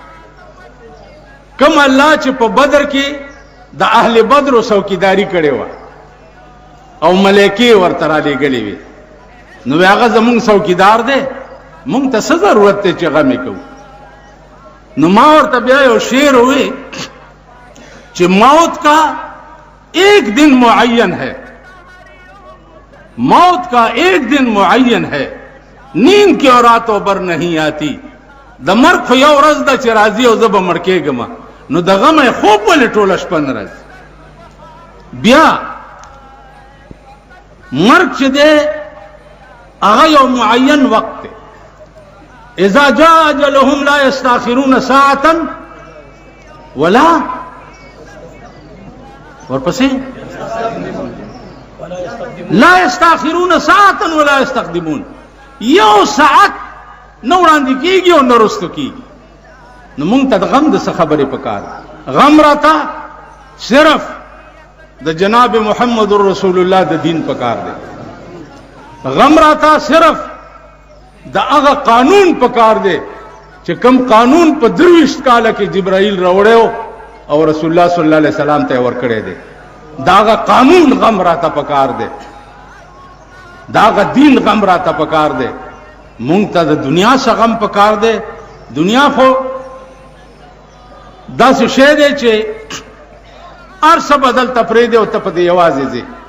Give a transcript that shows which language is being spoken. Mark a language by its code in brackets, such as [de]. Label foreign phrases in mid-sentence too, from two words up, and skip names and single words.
[ps] کم الله چې په بدر کې د اهل بدر څوکیداری کړې وه او ملایکې ورته رالیږلې وې نو هغه زمونږ څوکیدار دی مونږ ته څه ضرورت دی چې غمې کوو نو ما ورته بیا یو شعر [ur] ہوئے کہ موت کا ایک دن معین ہے موت کا ایک دن معین ہے نیند کی اور راتوں بر نہیں آتی [ps] د مرګ خو یو ورځ ده چې راځي او زه به مړ کېږم نو د غمه خوب ولې ټوله شپه نه راځي بیا مرګ چې دی هغه یو معین وقت دی [ar] اذا جاء اجلهم لا يستاخرون ساعة ولا [ps] ورپسې [ar] لا يستاخرون ساعة ولا يستقدمون [ps] یو ساعت نو وړاندې کیږي او نه رستو کیږي نو مونږ ته د غم د څه خبرې پکار غم راته صرف د جناب محمد رسول الله د دین پکار دی غم راته صرف دا هغه قانون پکار دی چې کوم قانون په 23 کال کې جبرائیل راوړیو او رسول الله [ar] صلی الله علیه وسلم [ps] ته ورکړی دی دا هغه قانون غم راته پکار دی دا هغه دین غم راته پکار دی مونږ ته د دنیا څخه غم پکار دی دنیا خو داسې شی دی چې هر څه بدل ته پرېږدي او ته په دې یوازې ځې